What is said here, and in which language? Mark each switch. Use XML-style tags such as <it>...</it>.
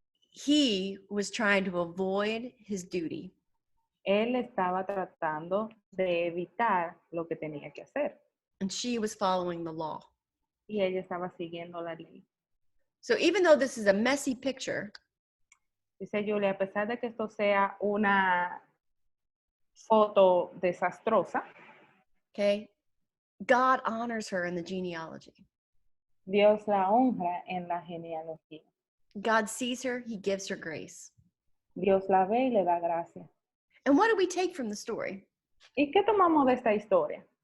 <en>he was trying to avoid his duty.</en> <es>él estaba tratando de evitar lo que tenía que hacer.</es> <en>And she was following the law.</en> <es>Y ella estaba siguiendo la ley.</es> <en>So even though this is a messy picture,</en> <es>Dice Julia, a pesar de que esto sea una foto desastrosa,</es> <en>okay, God honors her in the genealogy.</en> <es>Dios la honra en la genealogía.</es> <en>God sees her, he gives her grace.</en> <es>Dios la ve y le da gracia.</es> <en>And what do we take from the story?</en> <es>¿Y qué tomamos de esta historia?</es>